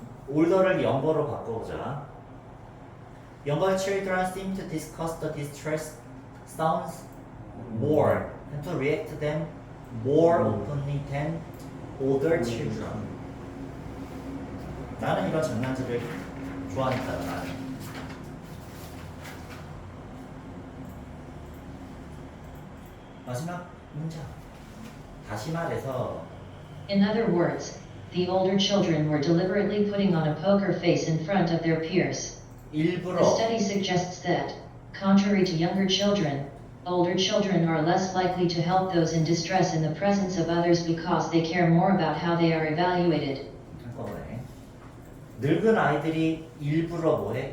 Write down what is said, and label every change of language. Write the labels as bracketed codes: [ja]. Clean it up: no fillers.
[ko] older를 younger 바꿔보자. [en] younger children seem to discuss the distress sounds more and to react to them more openly than older children. [ko] 나는 이런 장난질을 좋아하니까 나는. 마지막 문장. 다시 말해서 [en] In other words, the older children were deliberately putting on a poker face in front of their peers. [ko] 일부러 [en] The study suggests that, contrary to younger children, older children are less likely to help those in distress in the presence of others because they care more about how they are evaluated. [ko] 한꺼번에 늙은 아이들이 일부러 뭐해?